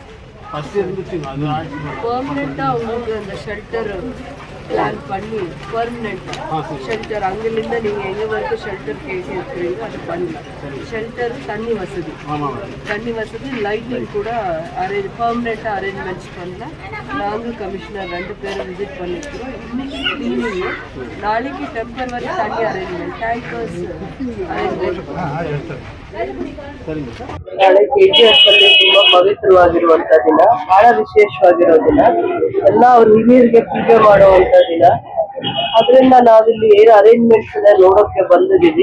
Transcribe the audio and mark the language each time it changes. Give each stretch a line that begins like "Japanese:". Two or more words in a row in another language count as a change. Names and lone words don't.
Tamil: பெர்மனெண்டா உங்களுக்கு அந்த
English: shelter plan
Tamil: பண்ணி பெர்மனெண்டா ஷெல்டர் அங்கிலிருந்து நீங்க எங்க வரைக்கும் ஷெல்டர் கேட்டு இருக்கிறீங்க அது பண்ணலாம். ஷெல்டர் தண்ணி வசதி லைட்டிங் கூட பெர்மனெண்டா அரேஞ்ச்மெண்ட்ஸ் பண்ணலாம். நாங்கள் கமிஷனர் 2 பேரும் விசிட் பண்ணிக்கிறோம். இன்னைக்கு கிளீனிங், நாளைக்கு டெம்பரவரி தண்ணி அரேஞ்ச்மெண்ட்
Kannada: ಟ್ಯಾಂಕರ್ಸ್ ನಾಳೆ KGF ಅಲ್ಲಿ ತುಂಬಾ ಪವಿತ್ರವಾಗಿರುವಂತ ದಿನ, ಬಹಳ ವಿಶೇಷವಾಗಿರೋ ದಿನ, ಎಲ್ಲ ಅವ್ರ ಹಿರಿಯರಿಗೆ ಪೂಜೆ ಮಾಡುವಂತ ದಿನ. ಅದರಿಂದ ನಾವಿಲ್ಲಿ ಏನು ಅರೇಂಜ್ಮೆಂಟ್ಸ್ ನೋಡೋಕೆ ಬಂದಿದ್ದೀವಿ.